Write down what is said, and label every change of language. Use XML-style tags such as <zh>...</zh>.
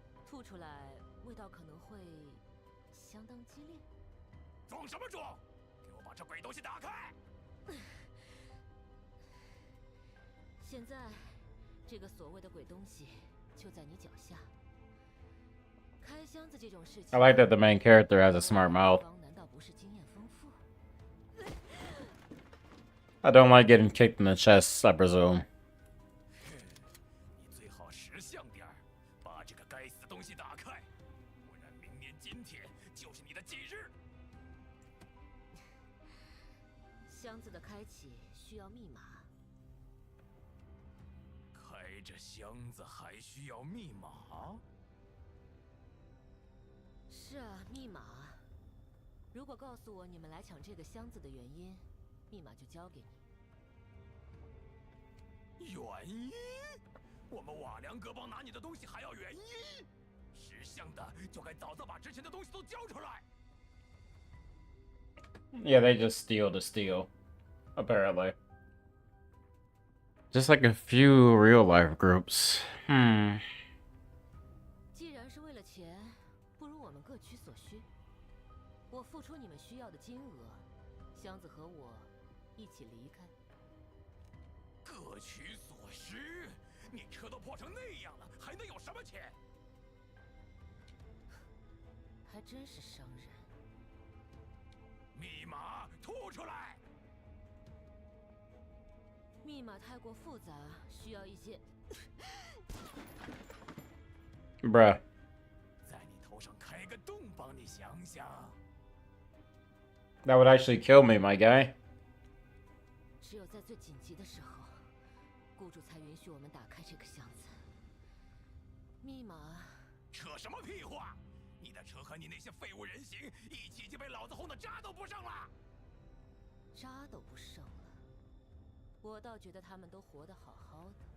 <zh>吐出来，味道可能会相当激烈。装什么装？给我把这鬼东西打开！现在，这个所谓的鬼东西就在你脚下。开箱子这种事情</zh> <en>I like that the main character has a smart mouth.</en> <zh>难道不是经验丰富？</zh> <en>I don't like getting kicked in the chest, I presume.</en> <zh>你最好识相点儿，把这个该死东西打开，不然明年今天就是你的忌日。箱子的开启需要密码。开着箱子还需要密码？是啊，密码。如果告诉我你们来抢这个箱子的原因，密码就交给你。原因？我们瓦良各帮拿你的东西还要原因，识相的就该早早把之前的东西都交出来。 Yeah, they just steal to steal, apparently. Just like a few real life groups. 既然是为了钱，不如我们各取所需。我付出你们需要的金额，箱子和我一起离开。各取所需？你车都破成那样了，还能有什么钱？还真是商人。密码吐出来！密码太过复杂，需要一些。</zh> <en>Bruh.</en> <zh>在你头上开个洞，帮你想想。</zh> <en>That would actually kill me, my guy.</en> <zh>只有在最紧急的时候，雇主才允许我们打开这个箱子。密码？扯什么屁话！你的车和你那些废物人形一起就被老子轰得渣都不剩了。渣都不剩了，我倒觉得他们都活得好好的。</zh>